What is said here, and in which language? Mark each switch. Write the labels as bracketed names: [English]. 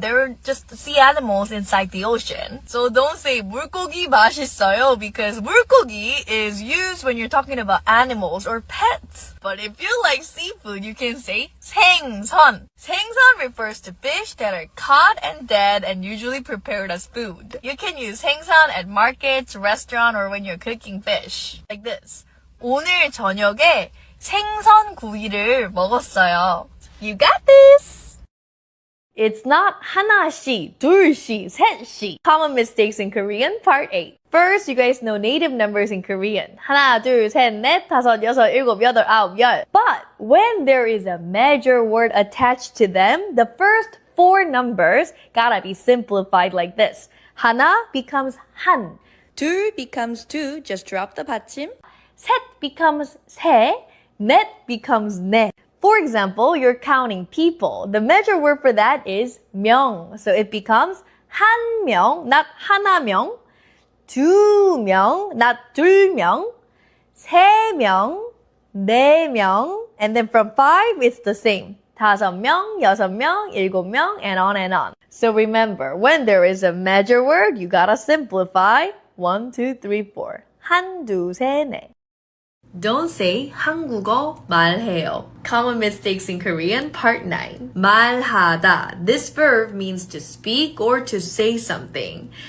[English] They're just sea animals inside the ocean. So don't say [Korean] 물고기 맛있어요 [English] because 물고기 is used when you're talking about animals or pets. But if you like seafood, you can say 생선. 생선 refers to fish that are caught and dead and usually prepared as food. You can use 생선 at markets, restaurant, or when you're cooking fish. Like this. [Korean] 오늘 저녁에 생선 구이를 먹었어요. [English] You got this! It's not 하나씩, 둘씩, 셋씩. Common mistakes in Korean, part 8. First, you guys know native numbers in Korean. [Korean] 하나, 둘, 셋, 넷, 다섯, 여섯, 일곱, 여덟, 아홉, 열. [English] But when there is a major word attached to them, the first 4 numbers gotta be simplified like this. 하나 becomes 한. 둘 becomes two, just drop the 받침. 셋 becomes 세. 넷 becomes 넷. For example, you're counting people. The measure word for that is 명. So it becomes 한 명, not 하나명. [Korean] 두 명, not 둘명. 세 명, 네 명. [English] And then from 5, it's the same. [Korean] 다섯 명, 여섯 명, 일곱 명, and on and on. [English] So remember, when there is a measure word, you gotta simplify. [Korean] 1, 2, 3, 4. 한, 두, 세, 네. [English] Don't say [Korean] 한국어 말해요. [English] Common mistakes in Korean, part 9. [Korean] 말하다. [English] This verb means to speak or to say something.